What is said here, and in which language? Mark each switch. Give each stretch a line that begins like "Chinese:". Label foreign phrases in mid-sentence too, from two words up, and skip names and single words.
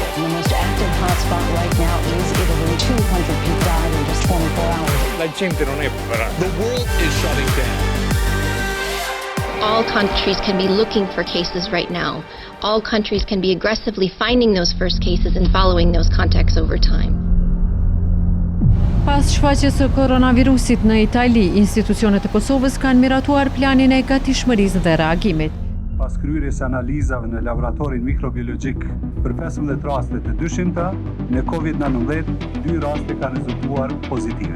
English: The most active hotspot right now is Italy. 200 people died in just 24 hours.
Italian: La gente non è preparata.
English: The world is shutting down. All countries can be looking for cases right now. All countries can be aggressively finding those first cases and following those contacts over time.
Albanian: Pas shfaqjes së koronavirusit në Itali, institucionet e Kosovës kanë miratuar planin e gatishmërisë dhe reagimit. Pas kryerjes analizave në laboratorin mikrobiologjik për 15 raste të dyshimta në COVID-19, 2 raste kanë rezultuar pozitive.